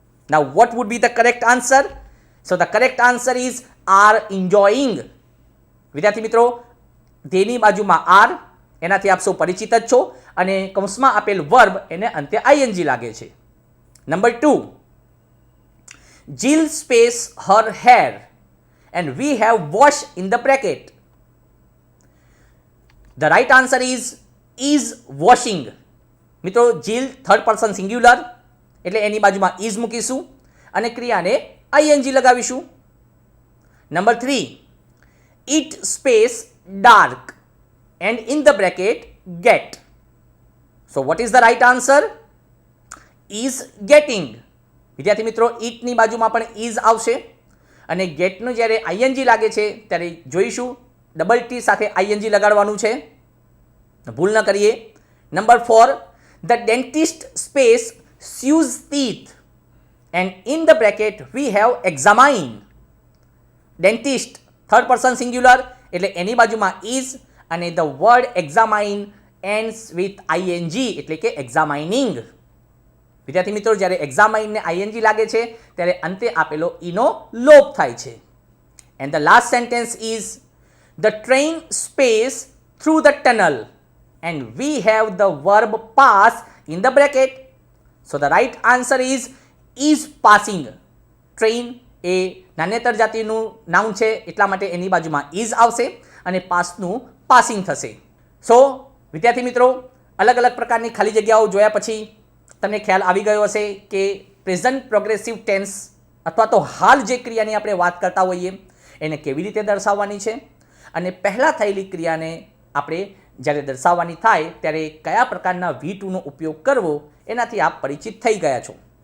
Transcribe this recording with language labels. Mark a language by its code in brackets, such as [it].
[en] Now what would be the correct answer? So the correct answer is are enjoying. [gu] વિદ્યાર્થી મિત્રો, તેની બાજુમાં R, એનાથી આપ સૌ પરિચિત જ છો અને કૌંસમાં આપેલ વર્બ એને અંતે આઈએનજી લાગે છે. [en] Number 2, Jill space her hair and we have wash in the bracket. The right answer is washing. [gu] મિત્રો, જીલ થર્ડ પર્સન સિંગ્યુલર એટલે એની બાજુમાં ઇઝ મૂકીશું અને ક્રિયાને ING લગાવીશું. [en] Number 3, it space dark and in the bracket get. So what is the right answer? Is getting. [gu] વિદ્યાર્થી મિત્રો, ઇટની બાજુમાં પણ ઇઝ આવશે અને ગેટનું જ્યારે આઈએનજી લાગે છે ત્યારે જોઈશું ડબલ ટી સાથે આઈએનજી લગાડવાનું છે, ભૂલ ન કરીએ. [en] Number 4, the dentist space sews teeth and in the bracket we have examine. dentist third person singular [gu] એટલે એની બાજુમાં [en] is અને the word examine ends with ing [gu] એટલે કે [en] examining. [gu] વિદ્યાર્થી મિત્રો, જ્યારે એક્ઝામાઇનને આઈએનજી લાગે છે ત્યારે અંતે આપેલો ઈનો લોપ થાય છે. [en] And the last sentence is the train space through the tunnel and we have the verb pass in the bracket. So the right answer is passing. [gu] train A નાન્યતર જાતિનું noun છે એટલા માટે એની બાજુમાં ઇઝ આવશે અને પાસનું પાસિંગ થશે. સો વિદ્યાર્થી મિત્રો, અલગ અલગ પ્રકારની ખાલી જગ્યાઓ જોયા પછી તમને ખ્યાલ આવી ગયો હશે કે પ્રેઝન્ટ પ્રોગ્રેસિવ ટેન્સ અથવા તો હાલ જે ક્રિયાની આપણે વાત કરતા હોઈએ એને કેવી રીતે દર્શાવવાની છે અને પહેલાં થયેલી ક્રિયાને આપણે જ્યારે દર્શાવવાની થાય ત્યારે કયા પ્રકારના V2નો ઉપયોગ કરવો એનાથી આપ પરિચિત થઈ ગયા છો.